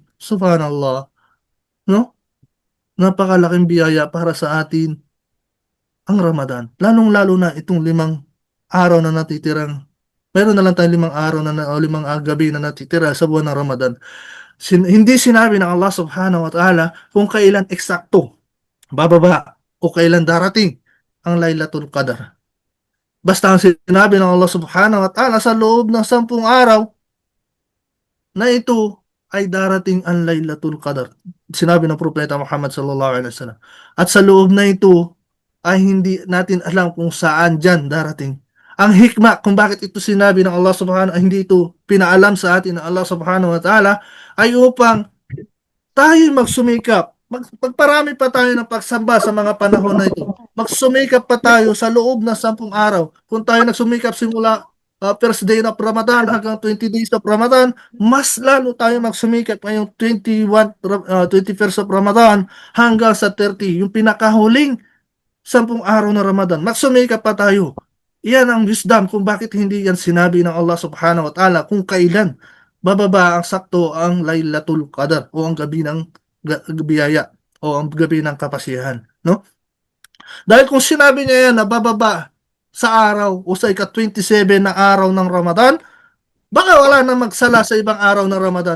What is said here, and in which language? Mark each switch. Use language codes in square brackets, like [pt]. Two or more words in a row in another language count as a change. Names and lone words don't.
[tl] Subhanallah. No? Napakalaking biyaya para sa atin ang Ramadan. Lalong-lalo na itong 5 araw na natitirang. Meron na lang tayong 5 araw o 5 gabi na natitira sa buwan ng Ramadan. Hindi sinabi ng [ar] الله سبحانه وتعالى [tl] kung kailan eksakto bababa o kailan darating ang Lailatul Qadar. Basta ang sinabi ng [ar] الله سبحانه وتعالى [tl] sa loob ng 10 araw na ito ay darating ang Lailatul Qadar. Sinabi ng Propeta Muhammad [ar] صلى الله عليه وسلم. [tl] At sa loob na ito ay hindi natin alam kung saan dyan darating. Ang hikma kung bakit ito sinabi ng [ar] الله سبحانه [tl] ay hindi ito pinaalam sa atin ng [ar] الله سبحانه وتعالى [tl] ay upang tayo magsumikap. Magparami pa tayo ng pagsamba sa mga panahon na ito. Magsumikap pa tayo sa loob ng 10 araw. Kung tayo nagsumikap simula [en] first day of Ramadan [tl] hanggang [en] 20 days of Ramadan, [tl] mas lalo tayo magsumikap ngayong [en] 21st of Ramadan [tl] hanggang sa 30, yung pinakahuling 10 araw na Ramadan. Magsumikap pa tayo. Iyan ang wisdom kung bakit hindi yan sinabi ng [ar] الله سبحانه وتعالى [tl] kung kailan bababa ang sakto ang Lailatul Qadar o ang gabi ng biyaya o ang gabi ng kapasihan, no? Dahil kung sinabi niya yan na bababa sa araw o sa ika-27 na araw ng Ramadan, baka wala na magsala sa ibang araw ng Ramadan.